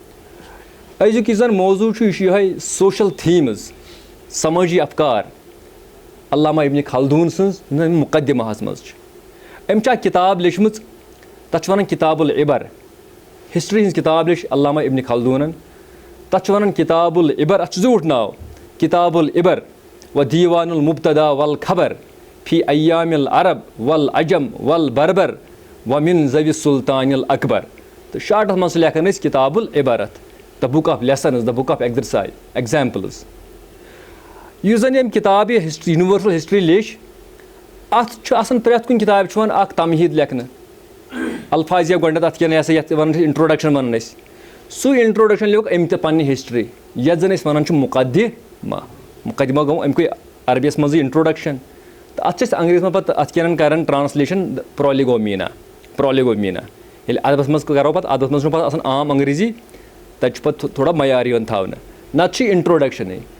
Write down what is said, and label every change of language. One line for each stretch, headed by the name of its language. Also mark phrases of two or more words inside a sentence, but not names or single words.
Kashmiri: أزیُک یُس زن موضوٗع چھُ یہِ چھُ یِہوے
English: social themes
Kashmiri: سمٲجی افکار علامہ ابنِ خلدوٗن سٕنٛز یِم زن مُقدِماہس منٛز چھِ أمۍ چھِ اکھ کِتاب لیٖچھمٕژ تتھ چھِ ونان کِتاب العبر ہسٹری ہٕنٛز کِتاب لیٚچھ علامہ ابنِ خلدوٗنن تتھ چھِ ونان کِتاب العبر اتھ چھُ زیوٗٹھ ناو کِتاب العبر و دیٖوان المبتدا والخبر فی ایام العرب والعجم والبربر و من ذوی سلطان الاکبر تہٕ شاٹس منٛز چھِ لیکھان أسۍ کِتاب العبر اتھ
English: the book of lessons the book of examples
Kashmiri: یُس زن ییٚمہِ کِتاب یہِ
English: history universal history
Kashmiri: لیٚچھ اتھ چھُ آسان پرٛٮ۪تھ کُنہِ کِتابہِ چھُ یِوان اکھ تمہیٖد لیکھنہٕ الفاظیا گۄڈنٮ۪تھ اتھ کٮ۪ن یہِ ہسا یتھ ونان چھِ انٹروڈکشن ونان أسۍ سُے انٹروڈکشن لیوٚکھ أمۍ تہِ پننہِ ہسٹری یتھ زن أسۍ ونان چھِ مُقدِمہ گوٚو امیُکُے عربیس منٛزٕے انٹروڈکشن تہٕ اتھ چھِ أسۍ انگریٖزی منٛز پتہٕ اتھ کٮ۪ن کران
English: translation prolegomena
Kashmiri: ییٚلہِ ادبس منٛز کرو پتہٕ ادبس منٛز چھُنہٕ پتہٕ آسان عام انگریٖزی تتہِ چھُ پتہٕ تھوڑا معیار یِوان تھاونہٕ نتہٕ چھُ انٹروڈکشنٕے